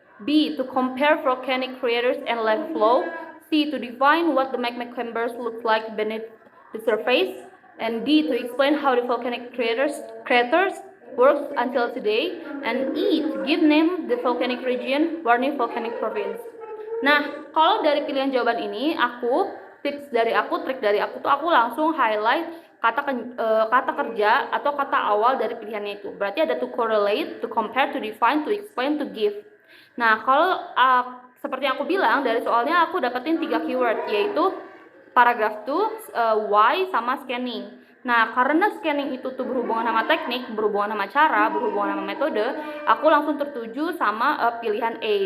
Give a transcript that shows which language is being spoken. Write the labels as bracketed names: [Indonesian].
[English] B, to compare volcanic craters and lava flow. C, to define what the magma chambers look like beneath the surface. And D, to explain how the volcanic craters works until today. And E, to give name the volcanic region, Warning Volcanic Province. [Indonesian] Nah, kalau dari pilihan jawaban ini, trik dari aku tuh aku langsung highlight kata kerja atau kata awal dari pilihannya itu. Berarti ada [English] to correlate, to compare, to define, to explain, to give. [Indonesian] Nah, kalau seperti yang aku bilang, dari soalnya aku dapetin 3 keyword, yaitu paragraf tuh why sama scanning. Nah, karena scanning itu tuh berhubungan sama teknik, berhubungan sama cara, berhubungan sama metode, aku langsung tertuju sama pilihan A.